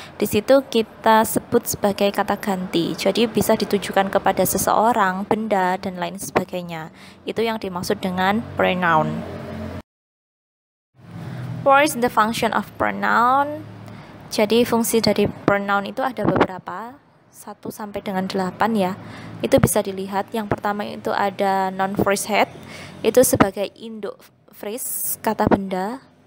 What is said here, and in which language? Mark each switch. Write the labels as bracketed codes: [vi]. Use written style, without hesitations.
[id] Di situ kita sebut sebagai kata ganti. Jadi bisa ditujukan kepada seseorang, benda, dan lain sebagainya. Itu yang dimaksud dengan pronoun. [en] What is the function of pronoun? [id] Jadi fungsi dari pronoun itu ada beberapa. 1 sampai dengan 8 ya. Itu bisa dilihat. Yang pertama itu ada non phrase head. Itu sebagai induk phrase kata benda.